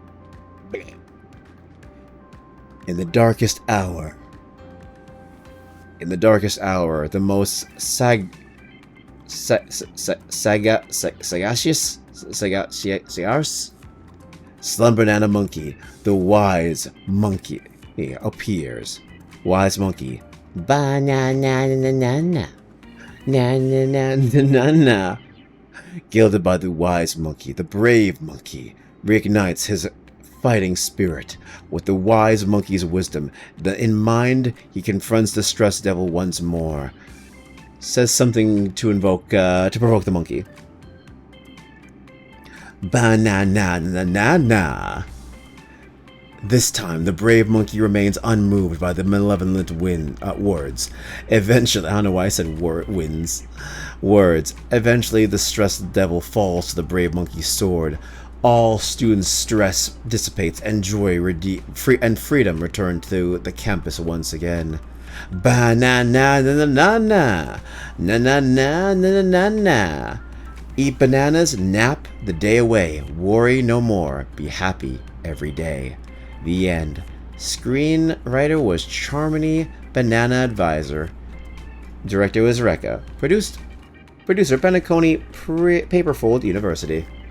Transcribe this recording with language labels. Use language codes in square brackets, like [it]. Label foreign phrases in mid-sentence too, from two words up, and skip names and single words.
[en] In the darkest hour, In the darkest hour, the most sagacious Slumber Banana Monkey, the wise monkey, appears. Wise monkey. Ba-na-na-na-na-na. Na-na-na-na-na-na. Gilded by the wise monkey, the brave monkey reignites his fighting spirit. With the wise monkey's wisdom in mind, he confronts the stress devil once more. Says something to provoke the monkey. Ba-na-na-na-na-na. This time, the brave monkey remains unmoved by the malevolent words. Eventually, I don't know why I said words. Eventually, the stressed devil falls to the brave monkey's sword. All students' stress dissipates and joy and freedom return to the campus once again. Ba-na-na-na-na-na. Na-na-na-na-na-na. Eat bananas, nap the day away. Worry no more. Be happy every day. The end. Screenwriter was Charmony Banana Advisor. Director was Rekka. Producer Penacony Paperfold University.